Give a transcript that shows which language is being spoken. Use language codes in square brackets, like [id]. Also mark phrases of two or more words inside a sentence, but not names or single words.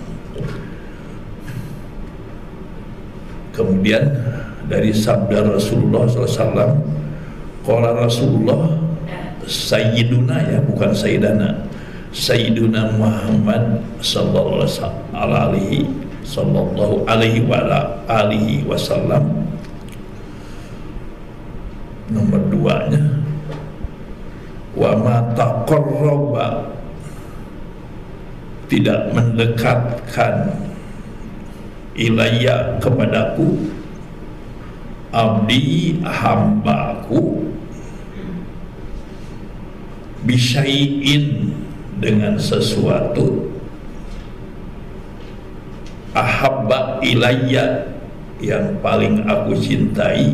[id] Kemudian dari sabda Rasulullah SAW, [ar] قال رسول الله سيدنا, [id] ya bukan Sayyidana, Sayyiduna Muhammad [ar] صلى الله عليه وسلم. [id] Nomor 2-nya, [ar] وما تقرب, [id] tidak mendekatkan ilayya kepadaku, abdi hambaku, bisyai'in dengan sesuatu, [ar] أحب إلي [id] yang paling aku cintai.